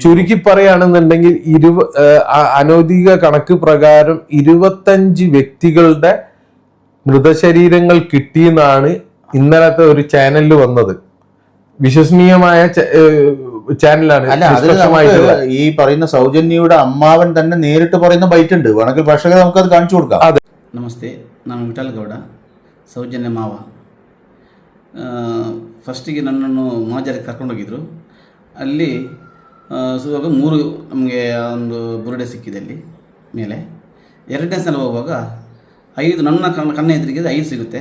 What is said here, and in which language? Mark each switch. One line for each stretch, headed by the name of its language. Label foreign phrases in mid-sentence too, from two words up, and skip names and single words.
Malayalam: ചുരുക്കി പറയുകയാണെന്നുണ്ടെങ്കിൽ അനൗദ്യോഗിക കണക്ക് പ്രകാരം 25 വ്യക്തികളുടെ മൃതശരീരങ്ങൾ കിട്ടിയെന്നാണ് ഇന്നലത്തെ ഒരു ചാനലിൽ വന്നത്. വിശ്വസനീയമായ ചാനലാണ്. അല്ല, അതിൽ ഈ പറയുന്ന സൗജന്യയുടെ അമ്മാവൻ തന്നെ നേരിട്ട് പറയുന്ന ബൈറ്റ് ഉണ്ട്. വേണമെങ്കിൽ പ്രേക്ഷകരെ നമുക്കത് കാണിച്ചു കൊടുക്കാം.
Kannada: ನಮಸ್ತೆ, ನಾನು ವಿಠಲ್ ಗೌಡ, ಸೌಜನ್ಯ ಮಾವ. ಫಸ್ಟಿಗೆ ನನ್ನನ್ನು ಮಾಜರಿಗೆ ಕರ್ಕೊಂಡೋಗಿದ್ರು. ಅಲ್ಲಿ ಸುವಾಗ 3 ನಮಗೆ ಒಂದು ಬುರುಡೆ ಸಿಕ್ಕಿದೆ ಅಲ್ಲಿ ಮೇಲೆ. 2ನೇ ಸಲ ಹೋಗುವಾಗ 5 ನನ್ನ ಕಣ್ಣ ಎದುರಿಗೆ 5 ಸಿಗುತ್ತೆ.